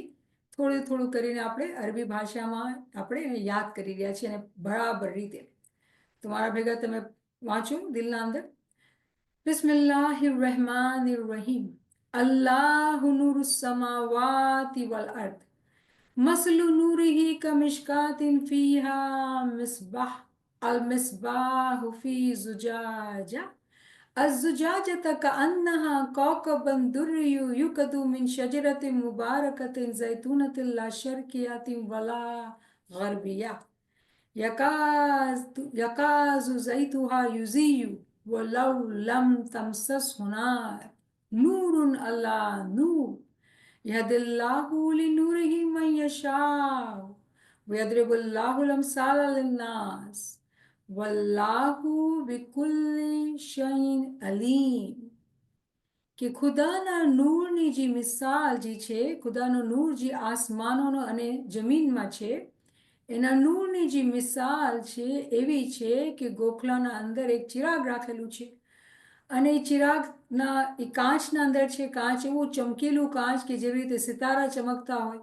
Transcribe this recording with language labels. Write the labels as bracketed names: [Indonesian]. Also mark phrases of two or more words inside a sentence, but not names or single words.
[Gujarati] થોડું થોડું કરીને આપણે અરબી ભાષામાં આપણે એને યાદ કરી રહ્યા છીએ અને બરાબર રીતે. તો મારા ભેગા તમે વાંચો દિલના અંદર. [Arabic] بسم الله الرحمن الرحيم. الله نور السماوات والأرض. مثل نوره كمشكاة فيها مصباح. المصباح في زجاجة الزجاجة كأنها كوكب دري يوقد من شجرة مباركة زيتونة لا شرقية ولا غربية يكاد زيتها يضيء ولو لم تمسسه نار نور على نور يهدي الله لنوره من يشاء ويضرب الله الأمثال للناس والله بكل شيء عليم. [Gujarati] કે ખુદાના નૂરની જે મિસાલ જે છે, ખુદાનો નૂર જે આસમાનોનો અને જમીનમાં છે એના નૂરની જે મિસાલ છે એવી છે કે ગોખલાના અંદર એક ચિરાગ રાખેલું છે અને એ ચિરાગના એ કાચના અંદર છે, કાચ એવું ચમકેલું કાચ કે જેવી રીતે સિતારા ચમકતા હોય.